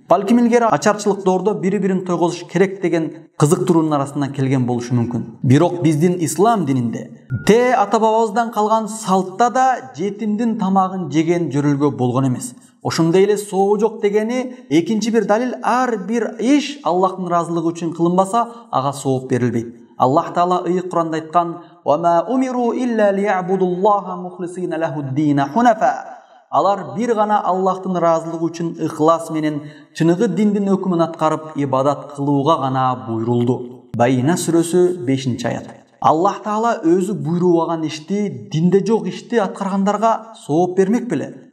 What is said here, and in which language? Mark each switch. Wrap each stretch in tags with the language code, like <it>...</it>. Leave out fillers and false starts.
<ky>Балким илгери ачарчылык доордо бири-бирин тойгозуш керек деген кызыктыруунун арасынан келген болушу мүмкүн. Бирок биздин ислам дининде ата бабабыздан калган салтта да жетимдин тамагын жеген жөрөлгө болгон эмес. Ошондой эле сообу жок дегени экинчи бир далил, ар бир иш Аллахтын ыраазылыгы үчүн кылынбаса, ага сооп берилбейт. Аллах Таала ыйык Куранда айткан:</ky> <ar>"Ва ма умиру илля лиябудуллаха мухлисина лахуд-дина хунафа".</ar> <ky>Алар бир гана Аллахтын ыраазылыгы үчүн ыхлас менен чыныгы диндин өкүмүн аткарып ибадат кылууга гана буйрулду. Байина сүрөсү 5-аят. Аллах Таала өзү буйрубаган ишти, динде жок ишти аткаргандарга сооп бермек беле.</ky>